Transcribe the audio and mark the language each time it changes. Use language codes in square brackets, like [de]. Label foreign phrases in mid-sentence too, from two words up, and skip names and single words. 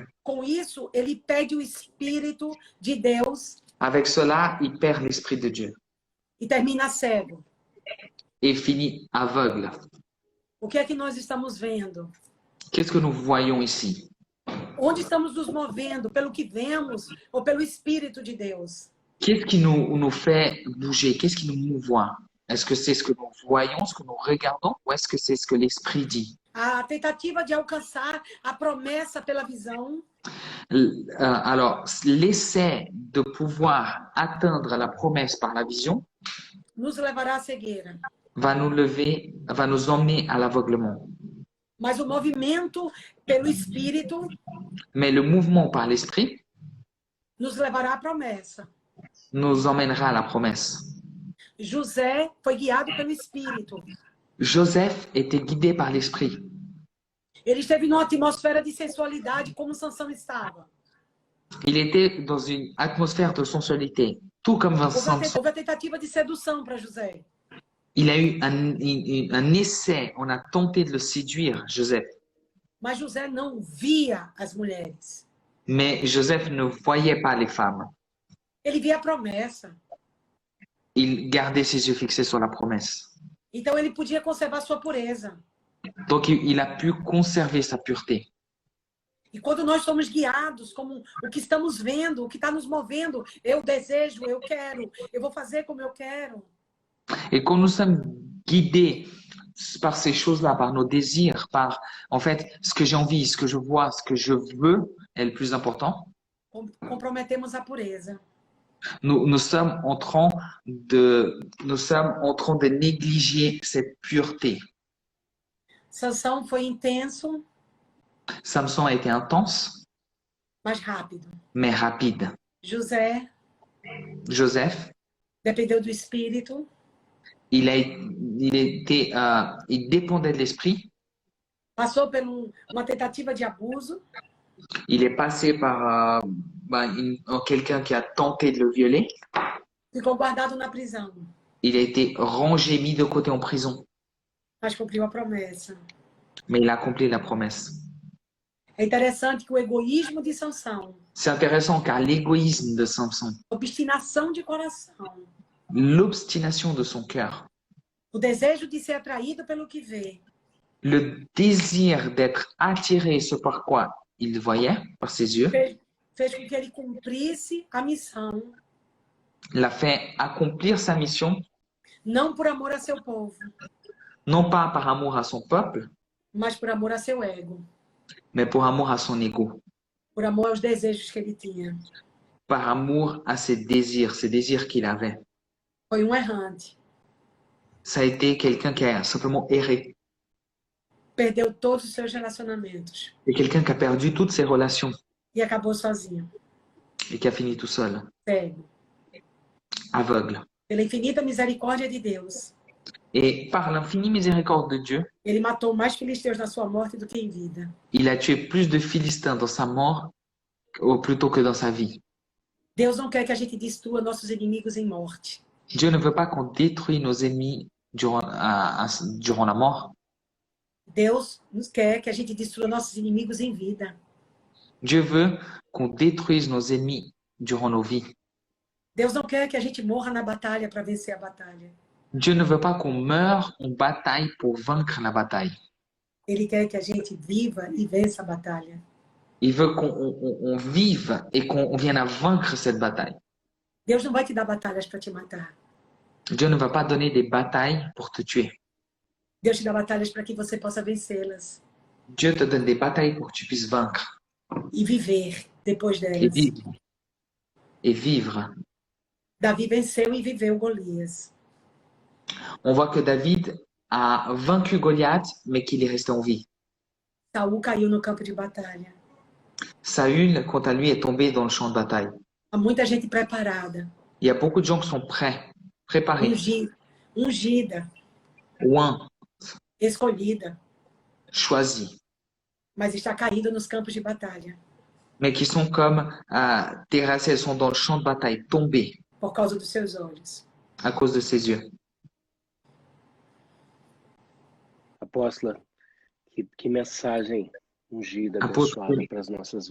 [pt] Com isso, ele perde o Espírito de Deus [fr] Avec cela, il perd l'Esprit de Dieu [pt] e termina cego. [fr] et finit aveugle. [pt] O que é que nós estamos vendo? [fr] Qu'est-ce que nous voyons ici? [pt] Onde estamos nos movendo? Pelo que vemos ou pelo Espírito de Deus? [fr] Qu'est-ce qui nous fait bouger? Qu'est-ce qui nous mouvoit? Est-ce que c'est ce que nous voyons, ce que nous regardons, ou est-ce que c'est ce que l'Esprit dit? [pt] A tentativa de alcançar a promessa pela visão, [fr] Alors, l'essai de pouvoir atteindre la promesse par la vision [pt] nos levará à cegueira. [fr] va nous emmener à l'aveuglement. [pt] Mas o movimento pelo Espírito [fr] Mais le mouvement par l'Esprit [pt] nos levará à promessa. [fr] nous emmènera à la promesse. [pt] José foi guiado pelo Espírito. [fr] Joseph était guidé par l'Esprit. [pt] Ele esteve numa atmosfera de sensualidade como Sansão estava. [fr] Il était dans une atmosphère de sensualité, tout comme Vincent. [pt] Houve a tentativa de sedução para José. [fr] Il a eu un essai, on a tenté de le séduire, Joseph. [pt] Mas José não via as mulheres. [fr] Mais Joseph ne voyait pas les femmes. [pt] Ele via a promessa. [fr] Il gardait ses yeux fixés sur la promesse. [pt] Então ele podia conservar sua pureza. [fr] Donc il a pu conserver sa pureté. [pt] E quando nós somos guiados como o que estamos vendo, o que está nos movendo, eu desejo, eu quero, eu vou fazer como eu quero. [fr] Et quand nous sommes guidés par ces choses-là, par nos désirs, par en fait ce que j'ai envie, ce que je vois, ce que je veux est le plus important. [pt] Comprometemos a pureza. [fr] Nous sommes en train de négliger cette pureté. [pt] Sansão foi intenso, [fr] Samson a été intense, [pt] mais rápido. [fr] mais rapide. [pt] José [fr] Joseph, [pt] dependeu do Espírito, [fr] il dépendait de l'esprit. [pt] passou por uma tentativa de abuso, [fr] Il est passé par quelqu'un qui a tenté de le violer. [pt] ficou guardado na prisão, [fr] Il a été rangé, mis de côté en prison. [pt] mas cumpriu a promessa. [fr] Mais il a accompli la promesse. [pt] É interessante que o egoísmo de Sansão, [fr] C'est intéressant car l'égoïsme de Samson, [pt] a obstinação de coração, [fr] l'obstination de son cœur, [pt] o desejo de ser atraído pelo que vê, [fr] le désir d'être attiré ce par quoi il voyait, par ses yeux, [pt] fez com que ele cumprisse a missão, [fr] l'a fait accomplir sa mission, [pt] não por amor a seu povo, [fr] non pas par amour à son peuple, [pt] mas por amor a seu ego, [fr] mais pour amour à son ego, [pt] por amor aos desejos que ele tinha. [fr] par amour à ses désirs qu'il avait. [pt] Foi errante. [fr] Ça a été quelqu'un qui a simplement erré. [pt] Perdeu todos os seus relacionamentos. [fr] C'est quelqu'un qui a perdu toutes ses relations [pt] E acabou sozinho, [fr] et qui a fini tout seul, [pt] cego. [fr] aveugle. [pt] Pela infinita misericórdia de Deus, [fr] Et par l'infinie miséricorde de Dieu, [pt] ele matou mais filisteus na sua morte do que em vida. [fr] il a tué plus de Philistins dans sa mort plutôt que dans sa vie. [pt] Deus não quer que a gente destrua nossos inimigos em morte. [fr] Dieu ne veut pas qu'on détruise nos ennemis durant la mort. [pt] Deus nos quer que a gente destrua nossos inimigos em vida. [fr] Dieu veut qu'on détruise nos ennemis durant nos vies. [pt] Deus não quer que a gente morra na batalha para vencer a batalha. [fr] Dieu ne veut pas qu'on meure en bataille pour vaincre la bataille. [pt] Ele quer que a gente viva e vença a batalha. [fr] Il veut qu'on vive et qu'on vienne à vaincre cette bataille. [pt] Deus não vai te dar batalhas para te matar. [fr] Dieu ne va pas donner des batailles pour te tuer. [pt] Deus te dá batalhas para que você possa vencê-las [fr] Dieu te donne des batailles pour que tu puisses vaincre [pt] e viver depois [fr] et [pt] delas. [fr] vivre. Et vivre. [pt] Davi venceu e viveu Golias. [fr] On voit que David a vaincu Goliath, mais qu'il est resté en vie. [pt] Saul caiu no campo de batalha. [fr] Saül, quant à lui, est tombé dans le champ de bataille. [pt] Há muita gente preparada, [fr] Il y a beaucoup de gens qui sont prêts, préparés, [pt] ungida, [fr] loin, [pt] escolhida, [fr] choisis, [pt] mas está caída nos campos de batalha [fr] mais qui sont comme terrassés, elles sont dans le champ de bataille, tombés [pt] por causa dos seus olhos. [fr] à cause de ses yeux. [pt] Apóstola, que mensagem ungida, [fr] Apôtre, [pt] abençoada para as nossas